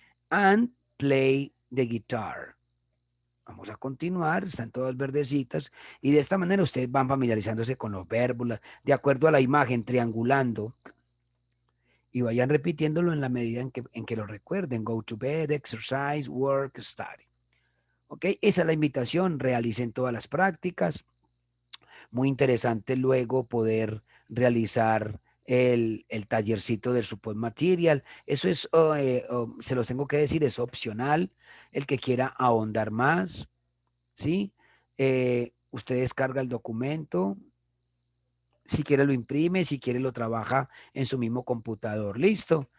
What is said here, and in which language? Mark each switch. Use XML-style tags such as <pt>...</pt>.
<en>And play the guitar.</en> <es>Vamos a continuar, están todas verdecitas y de esta manera ustedes van familiarizándose con los verbos, de acuerdo a la imagen, triangulando y vayan repitiéndolo en la medida en que lo recuerden.</es> <en>Go to bed, exercise, work, study. ¿Ok?</en> <es>Esa es la invitación, realicen todas las prácticas. Muy interesante luego poder realizar el tallercito del support material. Eso es, se los tengo que decir, es opcional. El que quiera ahondar más, ¿sí? Usted descarga el documento, si quiere lo imprime, si quiere lo trabaja en su mismo computador, listo.</es>